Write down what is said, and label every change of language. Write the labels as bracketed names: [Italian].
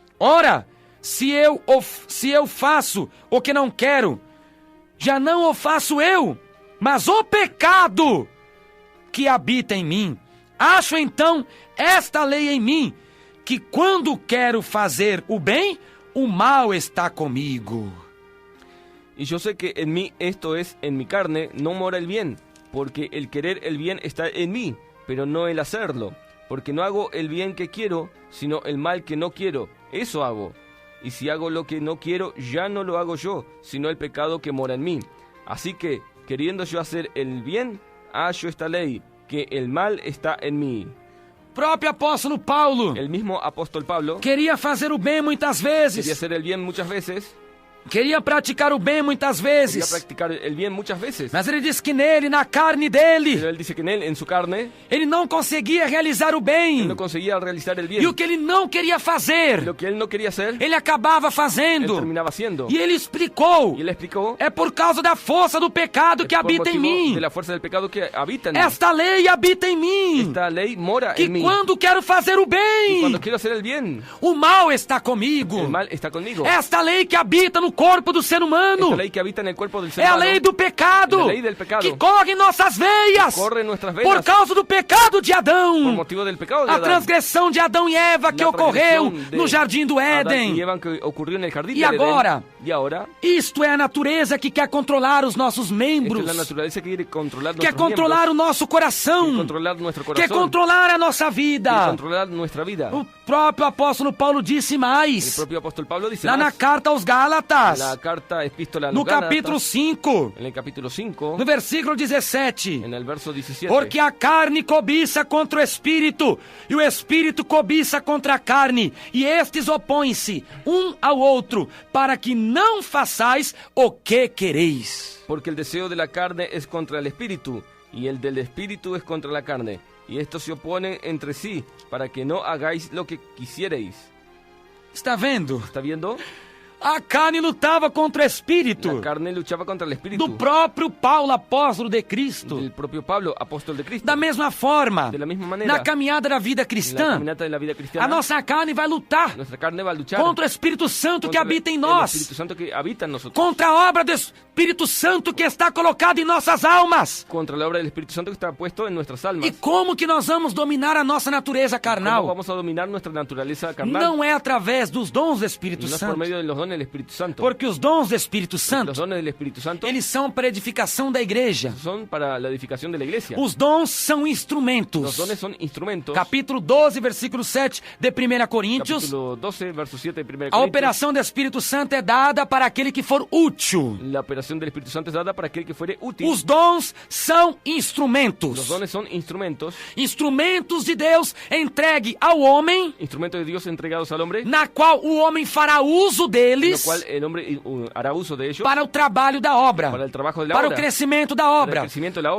[Portuguese] Ora, se eu faço o que não quero, já não o faço eu, mas o pecado que habita em mim. Acho então esta lei em mim, que quando quero fazer o bem, o mal está comigo. [Spanish] Y yo sé que en mí, esto es, en mi carne, no mora el bien, porque el querer el bien está en mí, pero no el hacerlo, porque no hago el bien que quiero, sino el mal que no quiero, eso hago. Y si hago lo que no quiero, ya no lo hago yo, sino el pecado que mora en mí. Así que, queriendo yo hacer el bien, hallo esta ley, que el mal está en mí. [Portuguese] Próprio apóstolo Paulo [Spanish] El mismo apóstol Pablo [Portuguese] queria fazer o bem muitas [Spanish] quería [Portuguese] vezes, [Spanish] hacer el bien muchas veces, [Portuguese] queria praticar o bem muitas [Spanish] quería [Portuguese] vezes, [Spanish] practicar el bien muchas veces. [Portuguese] mas ele diz que nele, na carne [Spanish] Pero [Portuguese] dele, [Spanish] él dice que en él, en su carne, [Portuguese] ele não conseguia realizar o [Spanish] él [Portuguese] bem. [Spanish] no conseguía realizar el bien. [Portuguese] E o que ele não queria fazer, [Spanish] Lo que él no quería hacer, [Portuguese] ele acabava [Spanish] él [Portuguese] fazendo. [Spanish] terminaba haciendo. [Portuguese] E ele explicou: [Spanish] Y él explicó: [Portuguese] é por causa da força do pecado que [Spanish] por [Portuguese] habita em [Spanish] motivo [Portuguese] mim. [Spanish] de la fuerza del pecado que habita en mí. [Portuguese] Esta lei habita em mim. [Spanish] Esta ley mora [Portuguese] Que [Spanish] en mí. [Portuguese] quando quero fazer o [Spanish] Y [Portuguese] bem, [Spanish] cuando quiero hacer el bien, [Portuguese] o mal está comigo. [Spanish] el mal está conmigo. [Portuguese] Esta lei que habita no corpo do ser humano [Spanish] Esta lei que habita en el cuerpo del ser [Portuguese] é a [Spanish] humano [Portuguese] lei do pecado, [Spanish] É a lei del pecado. [Portuguese] que corre em nossas veias [Spanish] corre en nuestras [Portuguese] por [Spanish] venas [Portuguese] causa do pecado de [Spanish] por [Portuguese] Adão. [Spanish] motivo del pecado de [Portuguese] A [Spanish] Adán. [Portuguese] transgressão de Adão e Eva que [Spanish] La [Portuguese] ocorreu [Spanish] transgresión de [Portuguese] no jardim do [Spanish] Adán [Portuguese] Éden. [Spanish] y Eva que ocurrió en el jardín Y del Edén. [Portuguese] agora? [Spanish] Y ahora, [Portuguese] Isto é a natureza que quer controlar os nossos [Spanish] esta [Portuguese] membros, [Spanish] es la naturaleza que quiere controlar [Portuguese] quer [Spanish] nuestros [Portuguese] controlar o nosso [Spanish] miembros, [Portuguese] coração, [Spanish] quiere controlar nuestro [Portuguese] quer [Spanish] corazón, [Portuguese] controlar a nossa [Spanish] quiere [Portuguese] vida. [Spanish] controlar nuestra vida. [Portuguese] O próprio apóstolo Paulo disse [Spanish] El [Portuguese] mais, [Spanish] propio apóstol Pablo dice [Portuguese] lá na [Spanish] más, [Portuguese] carta aos Gálatas, [Spanish] en la carta epístola a los [Portuguese] no [Spanish] Gálatas, [Portuguese] capítulo 5, [Spanish] en el capítulo 5, [Portuguese] no versículo 17. [Spanish] en el verso 17. [Portuguese] Porque a carne cobiça contra o espírito, e o espírito cobiça contra a carne, e estes opõem-se um ao outro, para que não façais o que quereis. [Spanish] Porque el deseo de la carne es contra el espíritu, y el del espíritu es contra la carne. Y estos se oponen entre sí, para que no hagáis lo que quisierais. [Portuguese] Está vendo? [Spanish] ¿Está viendo? [Portuguese] A carne lutava contra o espírito [Spanish] La carne luchaba contra el espíritu. [Portuguese] do próprio Paulo, apóstolo de Cristo. [Spanish] Del propio Pablo, apóstol de Cristo. [Portuguese] Da mesma forma, [Spanish] De la misma manera, [Portuguese] na caminhada da vida [Spanish] en la [Portuguese] cristã, [Spanish] caminata de la vida [Portuguese] a [Spanish] cristiana, [Portuguese] nossa carne vai lutar [Spanish] nuestra carne va a luchar [Portuguese] contra o Espírito Santo que [Spanish] contra [Portuguese] habita em [Spanish] el [Portuguese] nós, [Spanish] Espíritu Santo que habita en nosotros, [Portuguese] contra a obra do Espírito Santo que está colocada em nossas almas. [Spanish] contra la obra del Espíritu Santo que está puesto en nuestras almas. [Portuguese] E como que nós vamos dominar a nossa natureza [Spanish] ¿Cómo [Portuguese] carnal? [Spanish] vamos a dominar nuestra naturaleza carnal? [Portuguese] Não é através dos dons do Espírito [Spanish] No es por [Portuguese] Santo, [Spanish] medio de los dones del Espíritu Santo. [Portuguese] porque os dons do Espírito [Spanish] Los [Portuguese] Santo, [Spanish] dones del Espíritu Santo [Portuguese] eles são para a edificação da igreja. [Spanish] son para la edificación de la iglesia. [Portuguese] Os dons são [Spanish] Los [Portuguese] instrumentos. [Spanish] dones son instrumentos. [Portuguese] Capítulo 12, versículo 7 de 1 Coríntios. [Spanish] Capítulo 12, verso 7 de 1 [Portuguese] A [Spanish] Corintios. [Portuguese] operação do Espírito Santo é dada para aquele que for útil. [Spanish] La operación del Espíritu Santo es dada para aquel que fuere útil. [Portuguese] Os dons são [Spanish] Los [Portuguese] instrumentos. [Spanish] dones son instrumentos. [Portuguese] Instrumentos de Deus entregue ao homem, [Spanish] Instrumentos de Dios entregados al hombre, [Portuguese] na qual o homem fará uso [Spanish] lo [Portuguese] deles [Spanish] cual el hombre hará uso de ellos [Portuguese] para o trabalho da obra, [Spanish] para el trabajo de la [Portuguese] para o [Spanish] obra, [Portuguese] crescimento da obra, [Spanish] para el crecimiento de la obra,